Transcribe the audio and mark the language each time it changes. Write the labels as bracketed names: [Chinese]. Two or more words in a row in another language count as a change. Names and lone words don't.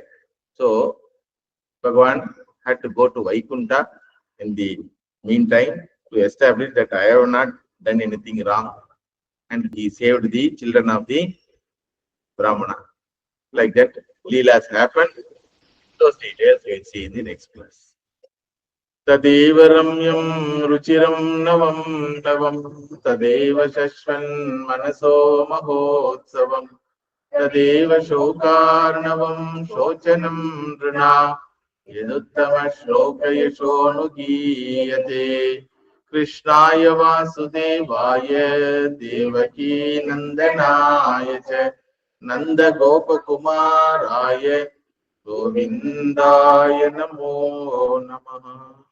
[English] So Bhagavan had to go to Vaikunta in the meantime to establish that I have not done anything wrong, and he saved the children of the Brahmana. Like that, Leelas happened. Those details we will see in the next class. [Sanskrit] तदेव रम्यं रुचिरं नवं तवं तदेव शश्वन् मनसो महोत्सवं तदेव शोकार्णवं शोचनं द्रुण यदुत्तम श्लोक यशोनु गीयते कृष्णाय वासुदेवाय देवकी नन्दनाय च नन्द गोपकुमाराय गोविन्दाय नमो नमः.